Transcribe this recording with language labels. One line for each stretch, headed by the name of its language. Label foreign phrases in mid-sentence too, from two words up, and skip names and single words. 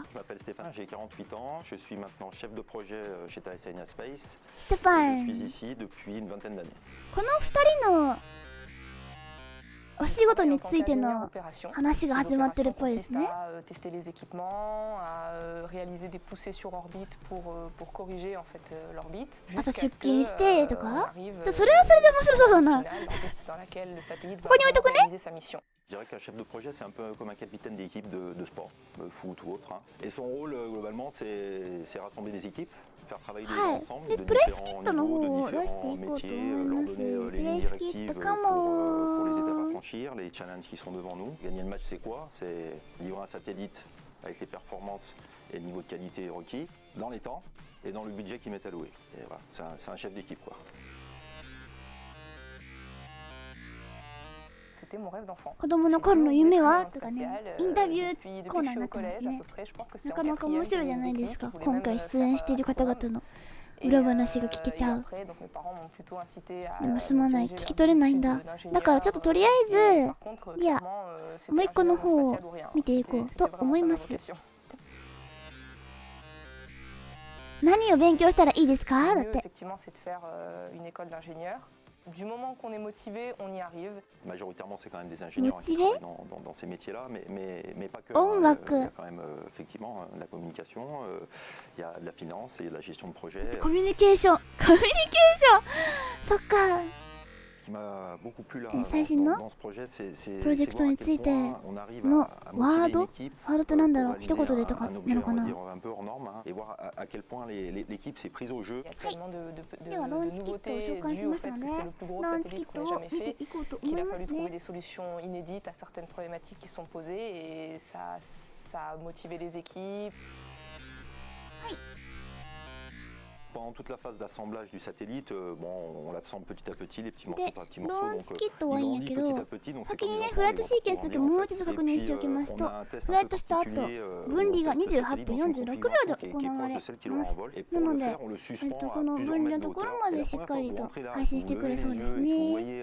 Japanese: ステファン、この2人のお仕事についての話が始まってるっぽいですね。朝出勤してとか、それはそれで面白そうだな。ここに置いとくね。
French: Je dirais qu'un chef de projet, c'est un peu comme un capitaine d'équipe de sport, foot ou autre. Et son rôle, globalement, c'est rassembler des équipes, faire travailler des gens ensemble, de différents niveaux, de différents métiers, leur donner les lignes directives pour les étapes à franchir, les challenges qui sont devant nous. Gagner le match, c'est quoi? C'est livrer un satellite avec les performances et le niveau de qualité requis, dans les temps et dans le budget qui m'est alloué. Et voilà, c'est un chef d'équipe, quoi.
Japanese: 子供の頃の夢はとかね、インタビューコーナーになってますね。なかなか面白いじゃないですか。今回出演している方々の裏話が聞けちゃう。でもすまない、聞き取れないんだ。だからちょっととりあえず、いや、もう一個の方を見ていこうと思います。何を勉強したらいいですか？だって。
French: Du moment qu'on est motivé, on y arrive. Majoritairement, c'est quand même des ingénieurs qui travaillent dans ces métiers-là, mais pas que. Il y a quand même effectivement de la communication, il y a de la finance et de la gestion de projet. Communication,
Japanese: そっか。最新のプロジェクトについてのワードってなんだろう、一言でとかなのかな。はい、ではローンチキットを紹介しましたので、ローンチキットを見ていこうと思いますね。はい。
French: Pendant toute la phase d'assemblage du satellite, on l'assemble petit à petit, les petits morceaux par petits
Japanese: ロ
French: morceaux.
Japanese: ーンチキットはいいんやけど、先にねフライトシーケンスだけもう一度確認しておきますと、フライトした後分離が28分46秒で行われます。なので、この分離のところまでしっかりと配信してくれそうですね。